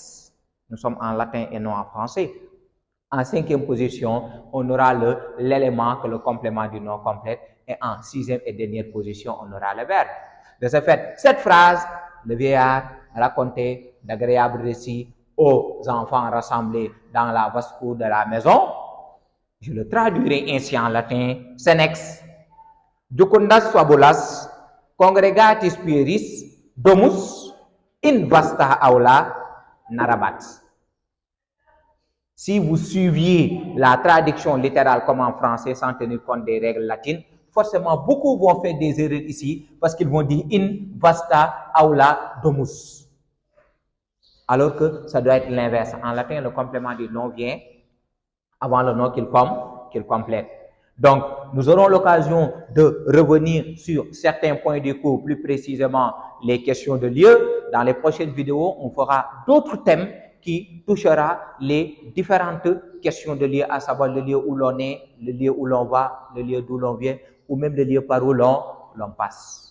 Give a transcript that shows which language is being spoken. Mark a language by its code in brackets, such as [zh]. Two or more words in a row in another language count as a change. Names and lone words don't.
[fr] Nous sommes en latin et non en français. En cinquième position, on aura l'élément que le complément du nom complète. Et en sixième et dernière position, on aura le verbe. De ce fait, cette phrase, le vieillard racontait d'agréables récits aux enfants rassemblés dans la vaste cour de la maison, je le traduirai ainsi en latin, [la] senex, jucundas fabulas, congregatis pueris, domus, in vasta aula, narabat. [fr] Si vous suiviez la traduction littérale comme en français sans tenir compte des règles latines, forcément beaucoup vont faire des erreurs ici parce qu'ils vont dire [la] in vasta aula domus. [fr] Alors que ça doit être l'inverse. En latin, le complément du nom vient avant le nom qu'il complète. Donc, nous aurons l'occasion de revenir sur certains points du cours, plus précisément les questions de lieu. Dans les prochaines vidéos, on fera d'autres thèmes qui touchera les différentes questions de lieu, à savoir le lieu où l'on est, le lieu où l'on va, le lieu d'où l'on vient, ou même le lieu par où l'on passe.